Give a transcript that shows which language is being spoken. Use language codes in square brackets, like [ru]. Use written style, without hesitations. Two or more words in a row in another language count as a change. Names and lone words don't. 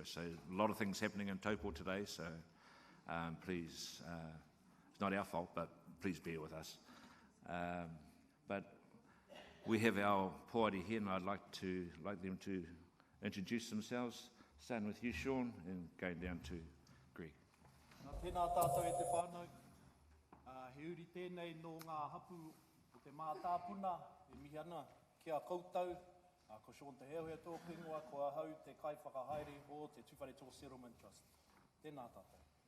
[en] So a lot of things happening in Taupo today, so please, it's not our fault, but please bear with us. But we have our poari here, and I'd like them to introduce themselves, starting with you, Sean, and going down to Greg. [mi] Tēnā tātou e te whānau. He uri tēnei no ngā hapu o te mātāpuna, e mihi ana ki a koutou. Ko Sean te Tūwharetoa ingoa, ko ahau te kaiwhakahaere o te Tūwharetoa Settlement Trust. Tēnā tātou.